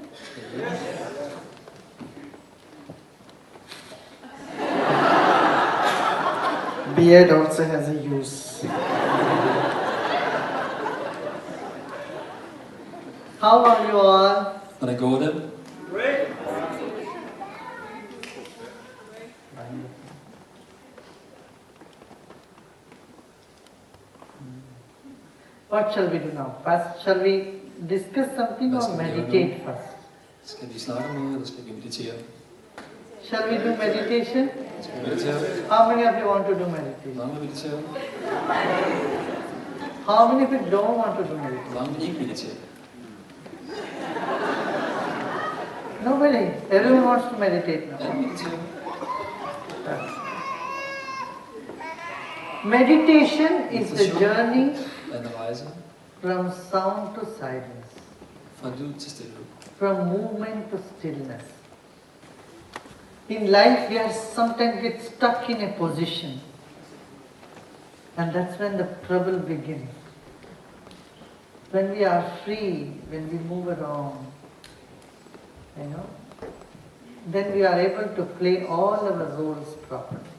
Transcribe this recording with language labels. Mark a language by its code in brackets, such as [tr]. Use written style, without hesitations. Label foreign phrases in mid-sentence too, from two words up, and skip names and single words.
[en] Beard also has a use. How are you all? [da] Hvordan går det? [en] What shall we do now? First, shall we discuss something or meditate first? [da] Skal vi snakke om noget, eller skal vi meditere? [en] Shall we do meditation? [da] Skal vi meditere? [en] How many of you want to do meditation? [da] Mange vil meditere. [en] How many of you don't want to do meditation? [da] Mange vil ikke meditere. [en] Nobody. Everyone wants to meditate now. [da] Alle mediterer. [en] Meditation is the journey [da] er en rejse [en] from sound to silence, [da] fra lyd til stillhed. [en] from movement to stillness. In life, we are sometimes get stuck in a position, and that's when the trouble begins. When we are free, when we move around, then we are able to play all our roles properly.